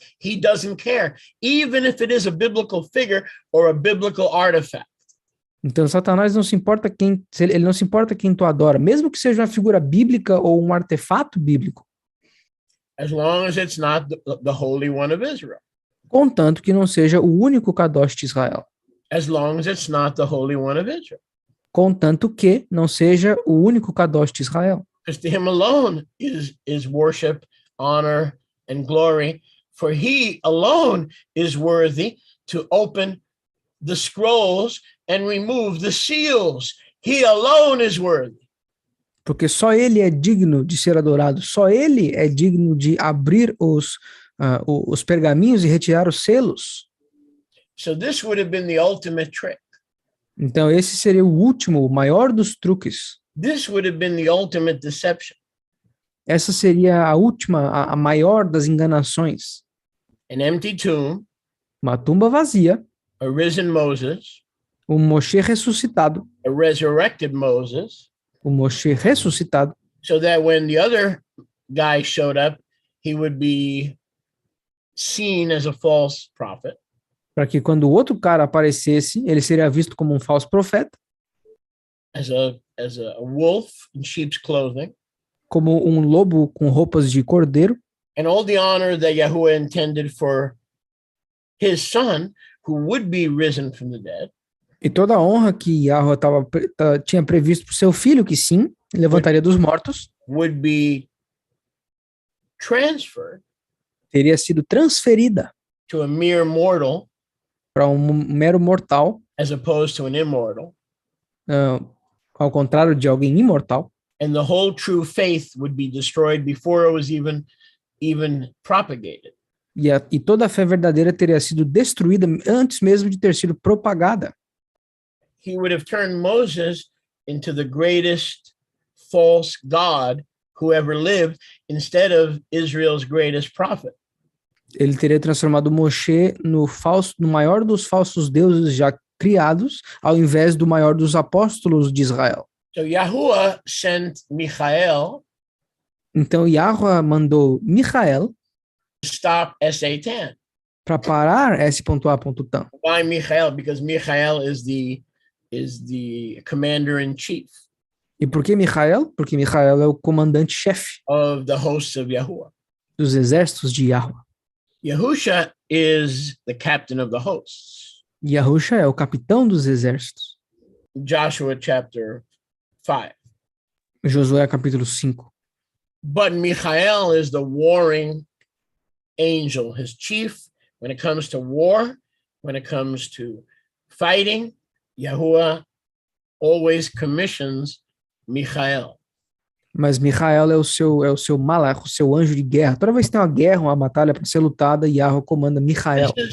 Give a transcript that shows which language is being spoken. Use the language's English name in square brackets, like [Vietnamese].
[English] He doesn't care, even if it is a biblical figure or a biblical artifact. [Portuguese] Então, Satanás não se importa ele não se importa quem tu adora, mesmo que seja uma figura bíblica ou um artefato bíblico, [English] as long as it's not the Holy One of Israel, [Portuguese] contanto que não seja o único Kadosh de Israel, [English] as long as it's not the Holy One of Israel. [Portuguese] contanto que não seja o único Kadosh de Israel. [English] Because to him alone is worship, honor, and glory, for he alone is worthy to open the scrolls and remove the seals. He alone is worthy. [Portuguese] Porque só ele é digno de ser adorado, só ele é digno de abrir os pergaminhos e retirar os selos. [English] So this would have been the ultimate trick. [Portuguese] Então esse seria o último, o maior dos truques. [English] This would have been the ultimate deception. [Portuguese] Essa seria a última, a maior das enganações. [English] An empty tomb, [Portuguese] Uma tumba vazia, [English] a risen Moses, [Portuguese] Moshe ressuscitado, [English] a resurrected Moses, [Portuguese] Moshe ressuscitado, [English] so that when the other guy showed up, he would be seen as a false prophet. [Portuguese] para que quando o outro cara aparecesse, ele seria visto como um falso profeta, [English] As a wolf in sheep's clothing, [Portuguese] como um lobo com roupas de cordeiro, [English] and all the honor that Yahuwah intended for his son, who would be risen from the dead, [Portuguese] e toda a honra que Yahweh tinha previsto para o seu filho, que sim, levantaria dos mortos, [English] would be transferred [Portuguese] teria sido transferida [English] to a mere mortal [Portuguese] para um mero mortal, [English] as opposed to an immortal, [Portuguese] ao contrário de alguém imortal, [English] and the whole true faith would be destroyed before it was even propagated. [Portuguese] e toda a fé verdadeira teria sido destruída antes mesmo de ter sido propagada. [English] He would have turned Moses into the greatest false god who ever lived instead of Israel's greatest prophet. [Portuguese] Ele teria transformado Moshe no maior dos falsos deuses já criados, ao invés do maior dos apóstolos de Israel. [English] So Yahuwah sent Michael [Portuguese] Então Yahweh mandou Michael [English] to stop SA-10. [Portuguese] para parar S.A.Tan. [English] Why Michael? Because Michael is the commander-in-chief [Portuguese] E por que Michael? Porque Michael é o comandante-chefe [English] of the hosts of Yahuwah. [Portuguese] dos exércitos de Yahweh. [English] Yahusha is the captain of the hosts. [Portuguese] Yahusha é o capitão dos exércitos. [English] Joshua chapter 5. [Portuguese] Josué capítulo 5. [English] But Michael is the warring angel, his chief. When it comes to war, when it comes to fighting, Yahuwah always commissions Michael. [Portuguese] Mas Michael é o seu malach, o seu anjo de guerra. Toda vez que tem uma guerra, uma batalha para ser lutada, Yahweh comanda Michael.